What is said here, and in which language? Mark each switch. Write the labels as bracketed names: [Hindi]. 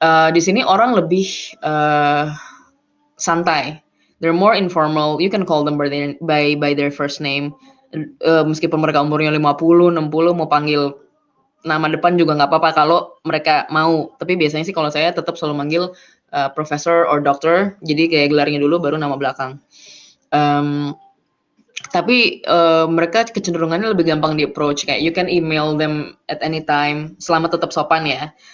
[Indonesian] Di sini orang lebih santai. [English] They're more informal. You can call them by their first name. [Indonesian] Meskipun mereka umurnya 50, 60, mau panggil nama depan juga nggak apa-apa kalau mereka mau. Tapi biasanya sih kalau saya tetap selalu manggil professor or doctor. Jadi kayak gelarnya dulu baru nama belakang. Tapi mereka kecenderungannya lebih gampang di approach. Kayak [English] you can email them at any time, [Indonesian] selama tetap sopan ya.